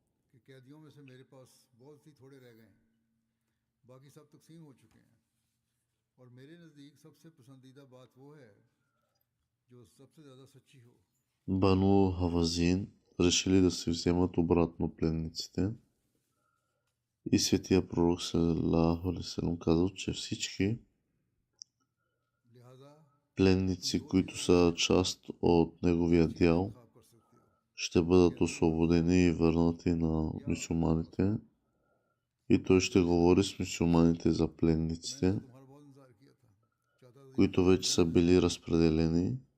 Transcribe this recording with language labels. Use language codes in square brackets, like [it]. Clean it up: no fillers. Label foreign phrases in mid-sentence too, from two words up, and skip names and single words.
[bg] Бану Хавазин решили да се вземат обратно пленниците и светия пророк [ar] صلى الله عليه وسلم [bg] казал, че всички пленници, които са част от неговия дял, ще бъдат освободени и върнати на мюсюлманите, и той ще говори с мюсюлманите за пленниците, които вече са били разпределени.